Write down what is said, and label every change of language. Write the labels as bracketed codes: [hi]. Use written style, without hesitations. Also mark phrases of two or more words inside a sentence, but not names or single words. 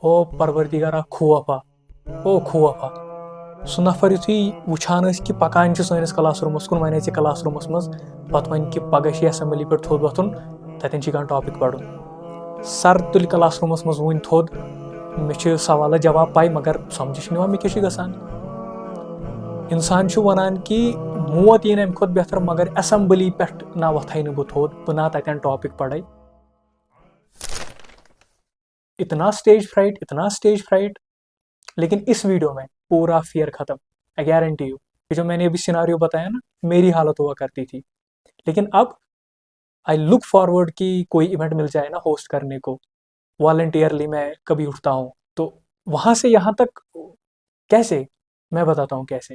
[ks] ओ परवरदिगारा खुवफा ओ खुवफा सह नफर युथुई वुछान कि पकान सैनिस क्लास रूमस कुन वन क्लास रूमस मज पत वन कि पगह असेंबली पे थोद वथुन ततन कह टॉपिक पढ़ुन सर तुल क्लास रूमस मज वन थोद मे सवाल जवाब पाई मगर समझ निवान मे क्या गसान इंसान वनान कि मौत यीन अमि खुद बेहतर मगर असेंबली पे ना वथाई न बह थोद बह ना ततन टॉपिक पढ़ाई। [en] इतना stage fright। [hi] लेकिन इस वीडियो में पूरा फियर खत्म। [en] I guarantee you [hi] कि जो मैंने अभी सिनारियो बताया ना मेरी हालत हुआ करती थी। लेकिन अब [en] I look forward [hi] कि कोई इवेंट मिल जाए ना होस्ट करने को, वॉलंटियरली मैं कभी उठता हूँ तो वहां से यहाँ तक कैसे, मैं बताता हूँ कैसे।